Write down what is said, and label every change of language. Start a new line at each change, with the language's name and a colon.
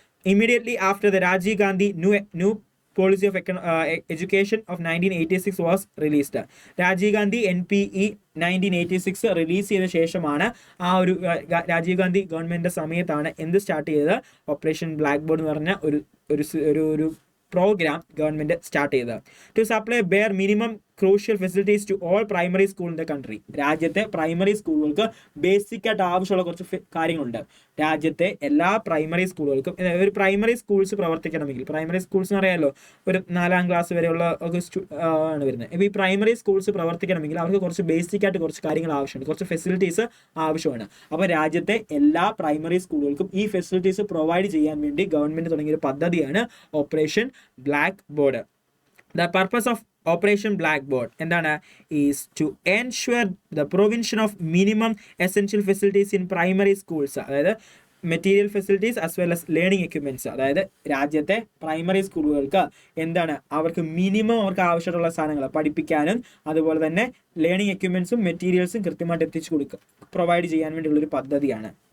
English: Immediately after the Rajiv Gandhi new policy of education of 1986 was released.
Malayalam: Rajeev Gandhi NPE 1986 release ചെയ്ത ശേഷമാണ് ആ ഒരു രാജീവ് ഗാന്ധി ഗവൺമെന്റിന്റെ സമയത്താണ് എന്ത് സ്റ്റാർട്ട് ചെയ്തത്, ഓപ്പറേഷൻ ബ്ലാക്ക് ബോർഡ് എന്ന് പറഞ്ഞ ഒരു പ്രോഗ്രാം ഗവൺമെന്റ് സ്റ്റാർട്ട് ചെയ്തത്.
English: To supply bare minimum crucial facilities to all primary school in the country.
Malayalam: രാജ്യത്തെ പ്രൈമറി സ്കൂളുകൾക്ക് ബേസിക് ആയിട്ട് ആവശ്യമുള്ള കുറച്ച് കാര്യങ്ങളുണ്ട്. രാജ്യത്തെ എല്ലാ പ്രൈമറി സ്കൂളുകൾക്കും, ഒരു പ്രൈമറി സ്കൂൾസ് പ്രവർത്തിക്കണമെങ്കിൽ, പ്രൈമറി സ്കൂൾസ് എന്ന് പറയാമല്ലോ ഒരു 4ാം ക്ലാസ് വരെയുള്ള ആണ് വരുന്നത്. ഇപ്പോൾ ഈ പ്രൈമറി സ്കൂൾസ് പ്രവർത്തിക്കണമെങ്കിൽ അവർക്ക് കുറച്ച് ബേസിക് ആയിട്ട് കുറച്ച് കാര്യങ്ങൾ ആവശ്യമുണ്ട്, കുറച്ച് ഫെസിലിറ്റീസ് ആവശ്യമാണ്. അപ്പോൾ രാജ്യത്തെ എല്ലാ പ്രൈമറി സ്കൂളുകൾക്കും ഈ ഫെസിലിറ്റീസ് പ്രൊവൈഡ് ചെയ്യാൻ വേണ്ടി ഗവൺമെന്റ് തുടങ്ങിയ ഒരു പദ്ധതിയാണ് operation black board.
English: The purpose of Operation Blackboard എന്താണ്? is to ensure the provision of minimum essential facilities in primary schools.
Malayalam: അതായത്
English: Material facilities as well as learning equipments.
Malayalam: അതായത് രാജ്യത്തെ പ്രൈമറി സ്കൂളുകൾക്ക് എന്താണ്, അവർക്ക് മിനിമം അവർക്ക് ആവശ്യമുള്ള സാധനങ്ങൾ പഠിപ്പിക്കാനും അതുപോലെ തന്നെ ലേണിംഗ് എക്യുപ്മെന്റ്സും മെറ്റീരിയൽസും കൃത്യമായിട്ട് എത്തിച്ചു കൊടുക്കുക, പ്രൊവൈഡ് ചെയ്യാൻ വേണ്ടിയുള്ളൊരു പദ്ധതിയാണ്.